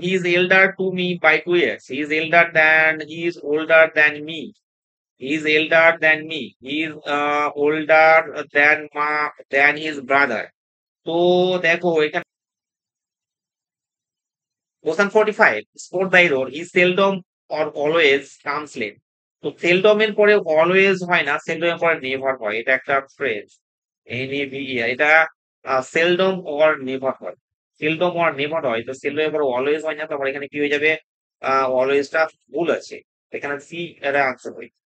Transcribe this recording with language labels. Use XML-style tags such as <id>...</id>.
<en>He is elder to me by 2 years. He is older than me. He is elder than me. He is older than his brother.</en> <bn>তো দেখো এখানে question 45.</bn> <en>Sport the error. He seldom or always comes late.</en> <bn>তো seldom এর পরে always হয় না, seldom এর পরে never হয়। এটা একটা ফ্রেজ, NAVER, এটা seldom or never হয়। সেলডম আর নেভার হয়, তো সেলডম এবার অলওয়েজ হয় না, তারপর এখানে কি হয়ে যাবে? অলওয়েজটা ভুল আছে, এখানে সি এর আনসার হয়।</bn>